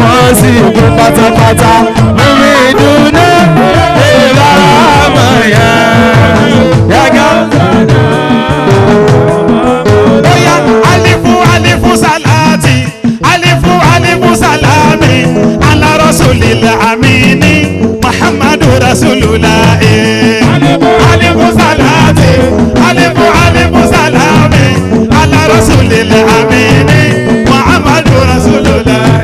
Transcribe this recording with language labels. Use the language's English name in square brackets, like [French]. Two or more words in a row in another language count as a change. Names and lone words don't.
[Yoruba] sì kú pátápátá lórí ìdúná ìbámu yá yàgá. [Arabic] Oya ألف ألف صلاة ألف ألف سلام على رسول الأمين محمد رسول الله. ألف صلاة ألف ألف سلام على رسول الأمين محمد رسول الله.